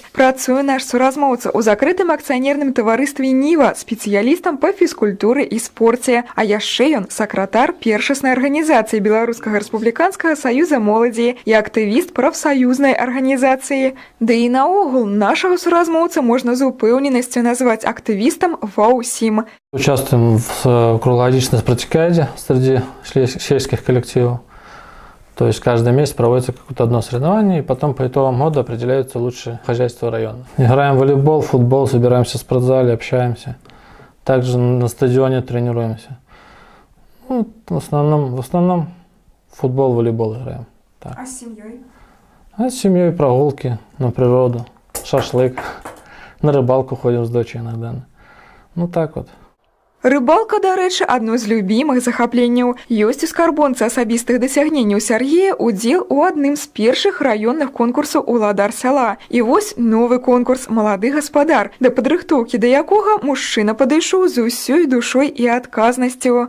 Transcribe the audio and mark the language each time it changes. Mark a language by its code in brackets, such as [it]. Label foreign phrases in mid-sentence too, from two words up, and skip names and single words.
[be] Працуе наш суразмоўца ў закрытым акцыянерным таварыстве «Ніва», спецыялістам па фізкультуры і спорце. А яшчэ ён сакратар першаснай арганізацыі Беларускага рэспубліканскага саюза моладзі і актывіст прафсаюзнай арганізацыі. Ды і наогул нашага суразмоўца можна з упэўненасцю назваць актывістам ва ўсім. [ru] Участвуем в круглогодичной спартакиаде среди сельских коллективов. То есть каждый месяц проводится какое-то одно соревнование, и потом по итогам года определяются лучшие хозяйства района. Играем в волейбол, футбол, собираемся в спортзале, общаемся. Также на стадионе тренируемся. Ну, в основном футбол, волейбол играем. Так. А с семьей? А с семьей прогулки на природу, шашлык, на рыбалку ходим с дочей иногда. Ну так вот. Рыбалка, [be] дарэчы, адно з любімых захапленняў. Ёсць у скарбонцы асабістых дасягненняў Сергея удзел у адным з першых раённых конкурсаў «Уладар сяла». І вось новы конкурс «Малады гаспадар», да падрыхтоўкі да якога мужчына падышоў з усёй душой і адказнасцю.